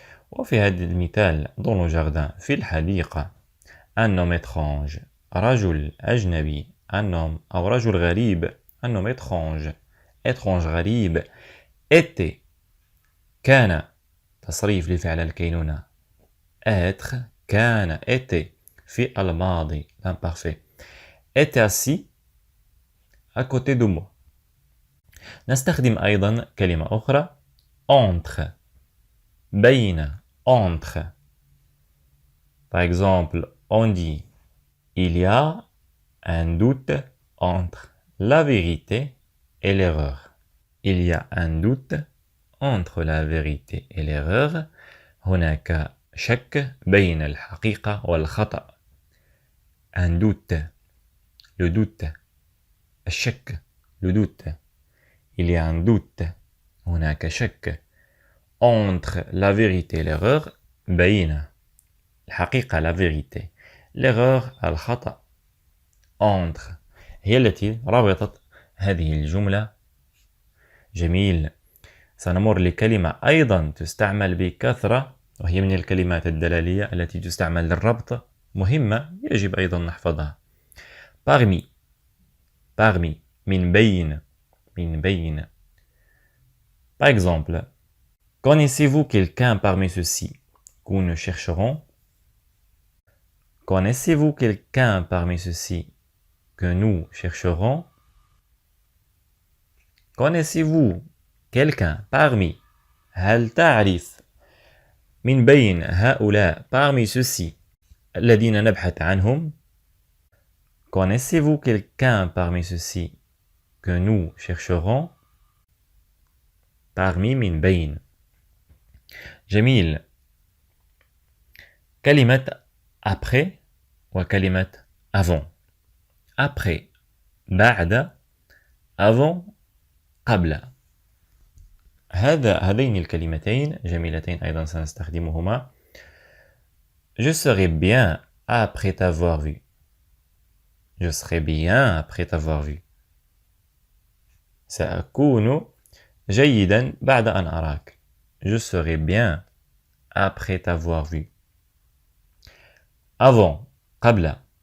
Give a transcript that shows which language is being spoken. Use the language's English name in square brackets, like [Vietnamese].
[Arabic] وفي هذا المثال [French] dans le jardin [Arabic] في الحديقة [French] un homme étrange [Arabic] رجل أجنبي [French] un homme [Arabic] أو رجل غريب [French] un homme étrange étrange غريب était [Arabic] كان تصريف لفعل الكينونة [French] être كان était [Arabic] في الماضي [French] l'imparfait était assis à côté de moi. [Arabic] نستخدم أيضا كلمة أخرى entre بين entre. [French] Par exemple, on dit il y a un doute entre la vérité et l'erreur. Il y a un doute entre la vérité et l'erreur. [Arabic] هناك شك بين الحقيقة والخطأ. [French] Un doute, le doute. الشك, le doute. Il y a un doute. [Arabic] هناك شك. [French] Entre la vérité et l'erreur. [Arabic] بين الحقيقة [French] la vérité. L'erreur الخطأ. [Arabic] Entre هي التي ربطت هذه الجملة. جميل. سنمر لكلمة أيضا تستعمل بكثرة وهي من الكلمات الدلالية التي تستعمل للربط مهمة يجب أيضا نحفظها. Parmi parmi من بين من بين. [French] Par exemple, connaissez-vous quelqu'un parmi ceux-ci que nous chercherons? Connaissez-vous quelqu'un parmi ceux-ci que nous chercherons? Connaissez-vous quelqu'un parmi [Arabic] هل تعرف من بين هؤلاء [French] parmi ceux-ci [Arabic] الذين نبحث عنهم? [French] Connaissez-vous quelqu'un parmi ceux-ci que nous chercherons? [Arabic] parmi من بين. جميل. كلمة après وكلمة avant. Après بعد avant قبل. هذين الكلمتين جميلتين أيضا سنستخدمهما. [French] Je serai bien après t'avoir vu. Je serai bien après t'avoir vu. [Arabic] سأكون جيدا بعد أن أراك. [French] Je serai bien après t'avoir vu. Avant قبل.